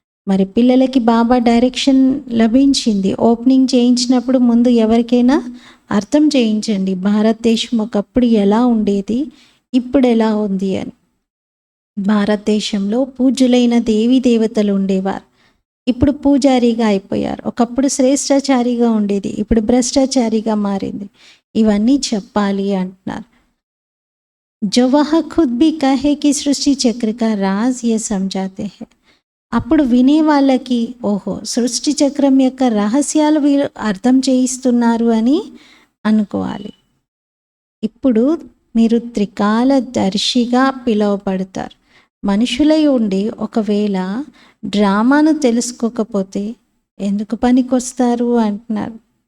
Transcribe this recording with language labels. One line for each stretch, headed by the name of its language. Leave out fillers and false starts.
Telugu: మరి పిల్లలకి బాబా డైరెక్షన్ లభించింది. ఓపెనింగ్ చేయించినప్పుడు ముందు ఎవరికైనా అర్థం చేయించండి, భారతదేశం ఒకప్పుడు ఎలా ఉండేది, ఇప్పుడు ఎలా ఉంది అని. భారతదేశంలో పూజ్యులైన దేవీ దేవతలు ఉండేవారు, ఇప్పుడు పూజారిగా అయిపోయారు. ఒకప్పుడు శ్రేష్టాచారిగా ఉండేది, ఇప్పుడు భ్రష్టాచారిగా మారింది. ఇవన్నీ చెప్పాలి అంటున్నారు.
Hindi: जो वह खुद भी कहे कि सृष्टि चक्र का राज ये समझाते हैं.
Telugu: అప్పుడు వినే వాళ్ళకి ఓహో, సృష్టి చక్రం యొక్క రహస్యాలు వీళ్ళు అర్థం చేయిస్తున్నారు అని అనుకోవాలి. ఇప్పుడు మీరు త్రికాలదర్శిగా పిలువబడతారు. మనుషులై ఉండి ఒకవేళ డ్రామాను తెలుసుకోకపోతే ఎందుకు పనికొస్తారు అంటున్నారు.